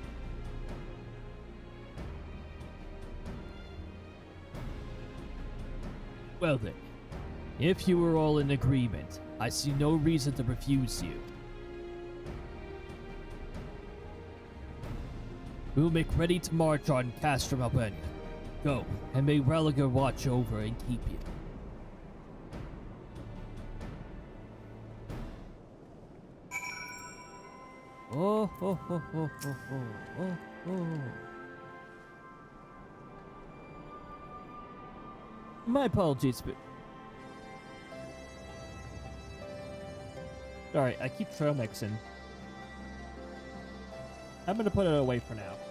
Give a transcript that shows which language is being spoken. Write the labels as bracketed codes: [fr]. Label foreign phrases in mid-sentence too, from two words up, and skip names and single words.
[en] Well then, if you were all in agreement, I see no reason to refuse you. We'll make ready to march on Castromelania. Go, and may Religer watch over and keep you. Oh, ho, ho, ho, ho, ho, oh, oh. My apologies, but... Alright, I keep trail mixing. I'm gonna put it away for now.